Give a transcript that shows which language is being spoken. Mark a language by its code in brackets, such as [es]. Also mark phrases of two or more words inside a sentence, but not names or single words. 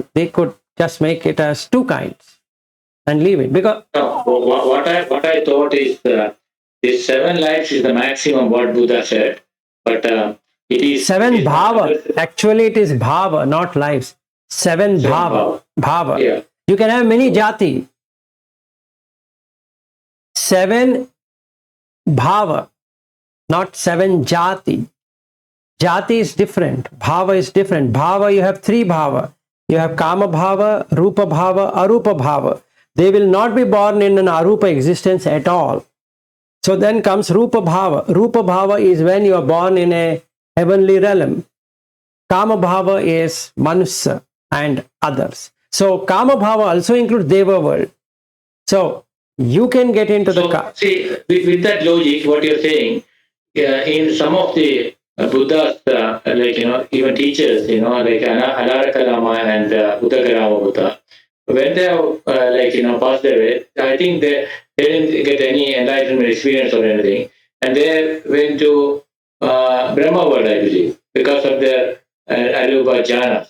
[en] They could just make it as 2 kinds and leave it. Because No, what I thought is this 7 lives is the maximum what Buddha said, but it is 7 it is- bhava. Actually, it is bhava, not lives. 7 bhava. Bhava. Yeah. You can have many jati. 7 bhava, not 7 jati. Jati is different. Bhava is different. Bhava, you have 3 bhava. You have [pi] kama bhava, rupa bhava, arupa bhava. [en] They will not be born in an arupa existence at all. So then comes [pi] rupa bhava. Rupa bhava [en] is when you are born in a heavenly realm. [pi] Kama bhava [en] is manusya and others. So [pi] kama bhava [en] also includes deva world. So you can get into the So, see, with that logic, what you're saying, in some of the Buddha's, even teachers, like Alara Kalama and Udakarama Buddha, when they have, passed away, I think they didn't get any enlightenment experience or anything, and they went to Brahma world, I believe, because of their [pi] Arupa jhana.